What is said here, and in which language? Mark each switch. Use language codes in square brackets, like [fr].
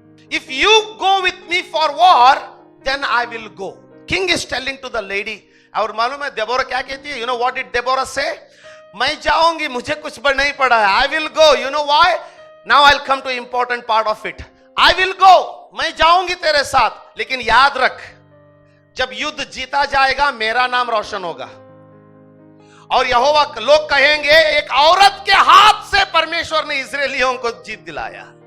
[en] If you go with me for war, then I will go. King is telling to the lady. [hi] और मालूम है Deborah क्या कहती है? [en] You know what did Deborah say? [hi] मैं जाऊंगी, मुझे कुछ नहीं पड़ा है. [en] I will go. You know why? Now I'll come to important part of it. I will go. [hi] मैं जाऊंगी तेरे साथ, लेकिन याद रख, जब युद्ध जीता जाएगा मेरा नाम रोशन होगा. और यहोवा लोग कहेंगे एक औरत के हाथ से परमेश्वर ने इजरायलियों को जीत दिलाया.